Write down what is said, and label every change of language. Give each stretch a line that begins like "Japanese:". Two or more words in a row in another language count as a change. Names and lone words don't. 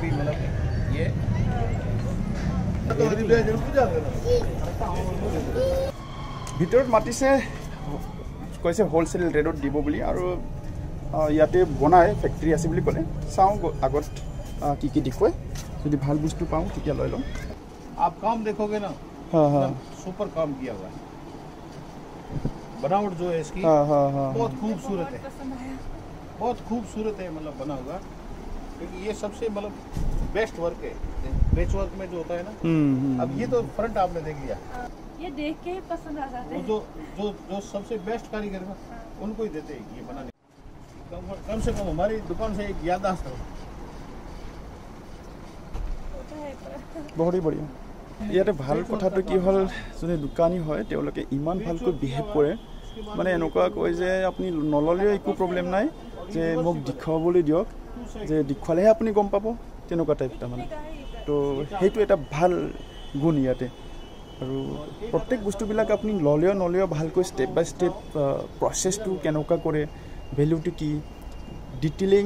Assamese: ভিতৰত মাতিছে কৈছে হোলসেল ৰেটত দিব বুলি আৰু ইয়াতে বনাই ফ্যাক্টরি আছে বুলি ক'লে চাও আগত কি দেখুৱাই যদি ভাল বস্তু পাও তেতিয়া লৈ লম
Hindi: आप काम देखोगे ना हां हां सुपर काम किया हुआ है बनावट जो है इसकी बहुत खूबसूरत है बहुत खूबसूरत है मतलब बना हुआ क्योंकि ये सबसे मतलब
English: best work
Hindi: है
English: batch work
Hindi: में जो होता है ना अब ये तो फ्रंट आपने देख लिया ये देख के ही पसंद आ जाता है जो जो जो सबसे बेस्ट कारीगर है उनको ही देते हैं ये बनाने कम से कम हमारी दुकान से एक याददाश्त हो बहुत ही बढ़िया
Assamese: ইয়াতে ভাল কথাটো কি হল যদি দোকানী হয় তেওঁলোকে ইমান ভালকৈ বিহেভ কৰে মানে এনেকুৱা কয় যে আপুনি নললেও একো প্ৰবলেম নাই যে মোক দেখুৱাবলৈ দিয়ক যে দেখুৱালেহে আপুনি গম পাব তেনেকুৱা টাইপটা মানে তো সেইটো এটা ভাল গুণ ইয়াতে আৰু প্ৰত্যেক বস্তুবিলাক আপুনি নলেও ভালকৈ
English: step by step
Assamese: প্ৰচেছটো কেনেকুৱা কৰে ভ্যালুটো কি ডিটেইলিং